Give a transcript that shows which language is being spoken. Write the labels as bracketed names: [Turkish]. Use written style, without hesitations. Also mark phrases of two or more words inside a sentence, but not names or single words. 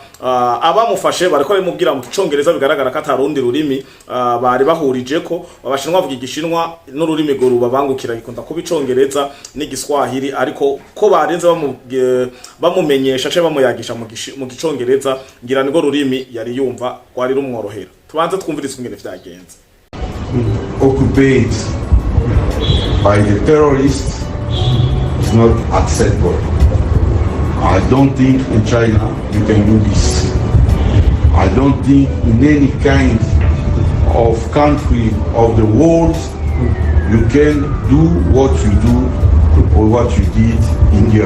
[Rundi] Abamufashe bariko bimubwira mu Congereza, bigaragara ko atarundi rurimi bari bahurije ko Abashinwa bavuga Igishinwa n'ururimi go rubabangukira gikunda kuba Icongereza n'igiswahili, ariko ko barenze bamumenyesha cyo bamuyagisha mu Gicongereza, ngira nigo rurimi yari yumva kwari rumworohera. Tubanze twumvirize ingene vyagenze. [English] Occupied by the terrorists is not acceptable. I don't think in China you can do this. I don't think in any kind of country of the world you can do what you do or what you did in years.